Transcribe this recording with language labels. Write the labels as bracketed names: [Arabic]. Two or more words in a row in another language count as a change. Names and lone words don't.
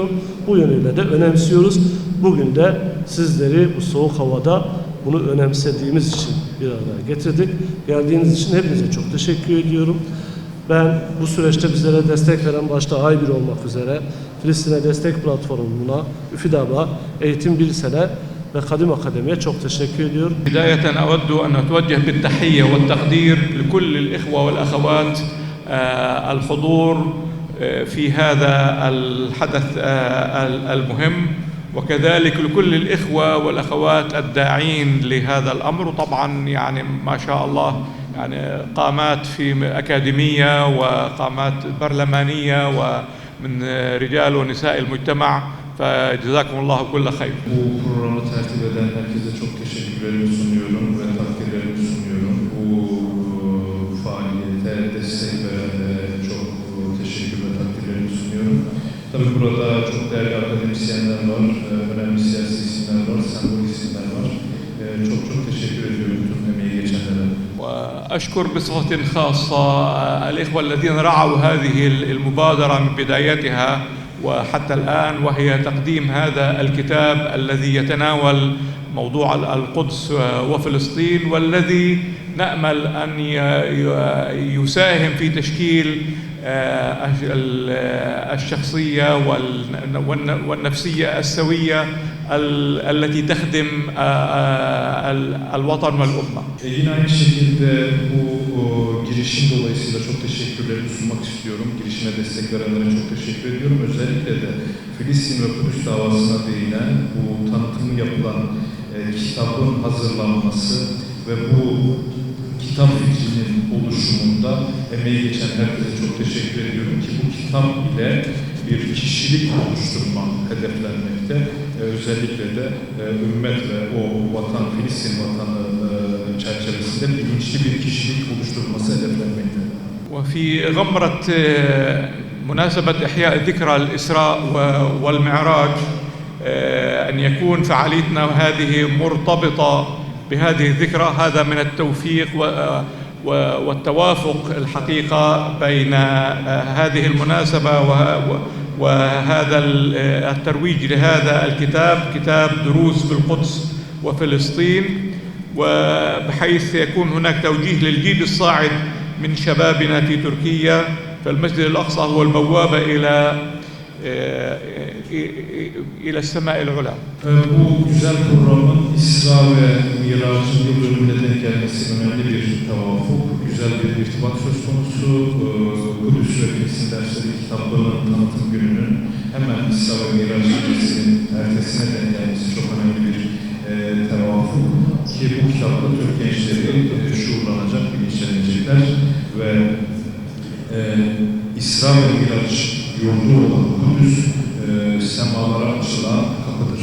[Turkish] Bu yönüyle de önemsiyoruz. Bugün de sizleri bu soğuk havada bunu önemsediğimiz için bir araya getirdik. Geldiğiniz için hepinize çok teşekkür ediyorum. Ben bu süreçte bizlere destek veren başta A1 olmak üzere Filistin'e Destek Platformu'na, üfidaba, Eğitim Bilsel'e ve Kadim Akademi'ye çok teşekkür ediyorum. [Arabic] بداية أود أن أتوجه بالتحية والتقدير لكل الإخوة والأخوات الحضور في هذا الحدث المهم وكذلك لكل الإخوة والأخوات الداعين لهذا الأمر وطبعا يعني ما شاء الله يعني قامات في أكاديمية وقامات برلمانية ومن رجال ونساء المجتمع فجزاكم الله كل خير. [Turkish] Bu programı tertip eden herkese çok teşekkürlerimi sunuyorum ve takdirlerimi sunuyorum. Bu faaliyete destek verenlere çok teşekkür ve takdirlerimi sunuyorum. Tabii burada çok değerli akademisyenler var, önemli siyasi isimler var, sembol isimler var. Çok teşekkür ediyorum tüm emeği geçenlere. [Arabic] وأشكر بصفة خاصة الإخوة الذين رعوا هذه المبادرة من بدايتها وحتى الآن وهي تقديم هذا الكتاب الذي يتناول موضوع القدس وفلسطين والذي نأمل أن يساهم في تشكيل الشخصية والنفسية السوية التي تخدم الوطن والأمة. [Turkish] Yine aynı şekilde bu girişim dolayısıyla çok teşekkürlerimi sunmak istiyorum. Girişime destek verenlere çok teşekkür ediyorum. Özellikle de Filistin ve Kudüs davasına değinen bu tanıtımı yapılan kitabın hazırlanması ve bu kitap fikrinin oluşumunda emeği geçen herkese çok teşekkür ediyorum ki bu kitap ile bir kişilik oluşturma hedeflenmekte. Özellikle de ümmet ve o vatan, Filistin vatanı çerçevesinde bilinçli bir kişilik oluşturulması hedeflenmekte. [Arabic] وفي غمرة مناسبة إحياء ذكرى الإسراء والمعراج أن يكون فعاليتنا هذه مرتبطة بهذه الذكرى هذا من التوفيق والتوافق الحقيقة بين هذه المناسبة وهذا الترويج لهذا الكتاب كتاب دروس بالقدس وفلسطين وبحيث يكون هناك توجيه للجيل الصاعد من شبابنا في تركيا فالمسجد الأقصى هو البوابة إلى السماء العلى. [Turkish] Bu güzel programın İsra ve Mirac'ın yıl dönümüne denk gelmesi önemli bir tevafuk, güzel bir irtibat söz konusu. Kudüs ve Filistin dersleri kitaplarının tanıtım gününün hemen İsra ve Mirac gecesinin ertesine denk gelmesi çok önemli bir tevafuk ki bu kitapta Türk gençleri şuurlanacak, bilinçlenecekler ve İsra ve Mirac yurdu olan Kudüs semalara açılan kapıdır.